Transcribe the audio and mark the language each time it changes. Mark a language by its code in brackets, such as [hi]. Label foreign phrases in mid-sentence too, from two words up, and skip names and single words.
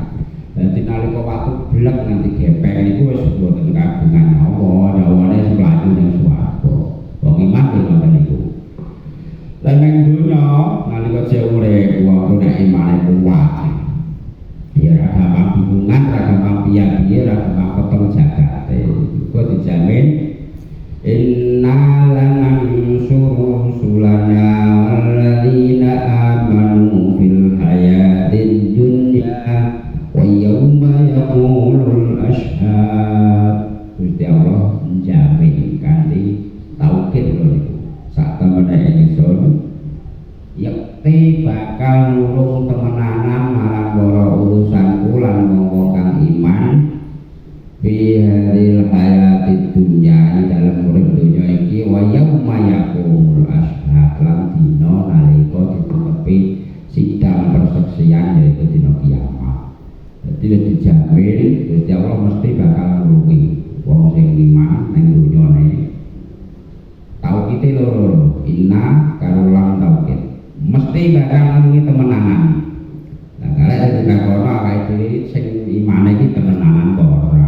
[jv] Dadi nalika waktu blek nganti gepeng niku wis mboten kagungan Allah, nyawane mlayu ning swarga. Wong iman ngoten niku. Lan ning donya nalika jek urip wong nek imane kuat. Ya ra gampang bingungan, ra gampang piye-piye, ra gampang ketemu jagate. Iku dijamin [ar] إنا لننصر رسلنا والذين آمنوا في الحياة الدنيا ويوم يقوم الأشهاد. [jv] Gusti Allah menjamin kanthi taukid niku sak temene ingsun yakti bakal nulung temenanan marang para urusanku lan wong kang iman [ar] في هذه الحياة الدنيا [jv] dalam urip dunya iki [ar] ويوم يقوم الأشهاد [jv] lan dina nalika ditetepi sidang persaksian yaitu dina kiamat. Dadi wis dijamin Gusti Allah mesti bakal nulungi wong sing iman ning dunyane. Taukite loro, inna karo lan taukid. Mesti bakal nulungi temenanan. Lah kalek ditakono awake dhewe sing imane iki temenanan kok ora.